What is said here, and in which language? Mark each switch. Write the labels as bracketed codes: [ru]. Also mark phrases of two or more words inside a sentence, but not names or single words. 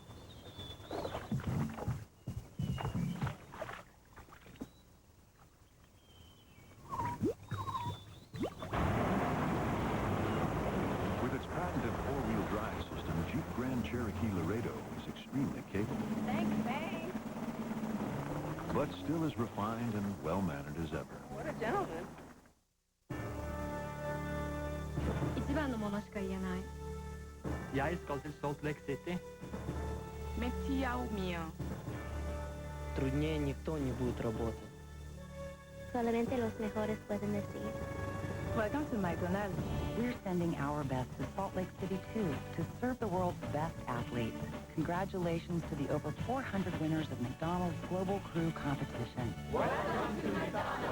[en] With its patented four-wheel drive system, Jeep Grand Cherokee Laredo is extremely capable. Thanks, babe. But still as refined and well-mannered as ever. What a gentleman. [ja] 一番のものしか言えない [no] Jeg skal til Salt Lake City. Metiao mio. [ru] Труднее никто не будет работать. [es] Solamente los mejores pueden decir. [en] Welcome to McDonald's. We're sending our best to Salt Lake City, too, to serve the world's best athletes. Congratulations to the over 400 winners of McDonald's Global Crew Competition. Welcome to McDonald's.